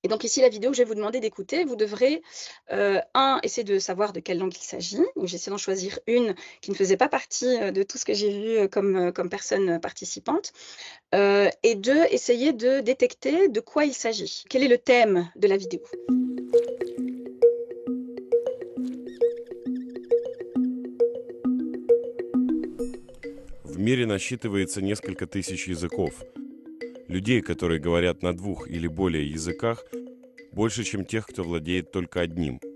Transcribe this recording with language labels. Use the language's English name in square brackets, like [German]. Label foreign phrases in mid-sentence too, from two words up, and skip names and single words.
[French] Et donc ici, la vidéo que je vais vous demander d'écouter, vous devrez, essayer de savoir de quelle langue il s'agit. Donc j'essaie d'en choisir une qui ne faisait pas partie, de tout ce que j'ai vu, comme personnes, participantes. Et 2, essayer de détecter de quoi il s'agit. Quel est le thème de la vidéo? [Russian] В мире насчитывается несколько тысяч языков. Людей, которые говорят на 2 или более языках, больше, чем тех, кто владеет только одним.